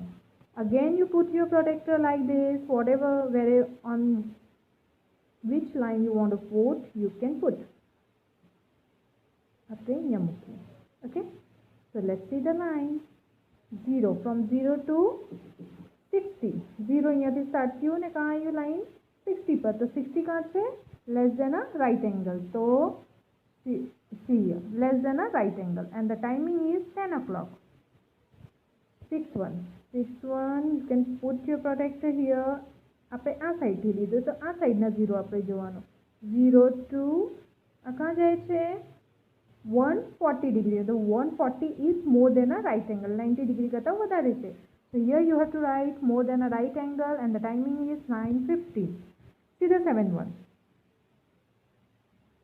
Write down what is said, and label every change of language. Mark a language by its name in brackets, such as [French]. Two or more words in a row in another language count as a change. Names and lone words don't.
[English] Again you put your protector like this. Whatever, where on which line you want to put, you can put. Okay, so let's see the line. 0 from 0 to 60. [Gujarati] 0 અહીંયાથી સ્ટાર્ટ થયું ને કहाँ આવ્યું લાઈન? 60 પર. તો 60 કहाँ છે? [English] Less than a right angle. So see here, less than a right angle, and the timing is 10 o'clock. 6 one. You can put your protector here. [Gujarati] આપણે આ સાઈડથી લીધું તો આ સાઈડના 0 આપણે જોવાનું. 0 to આ કहाँ જાય છે? 140 degree. [English] The 140 is more than a right angle. [Gujarati] 90 degree કરતા વધારે છે. [English] So here you have to write more than a right angle, and the timing is 9:50. See the seventh one.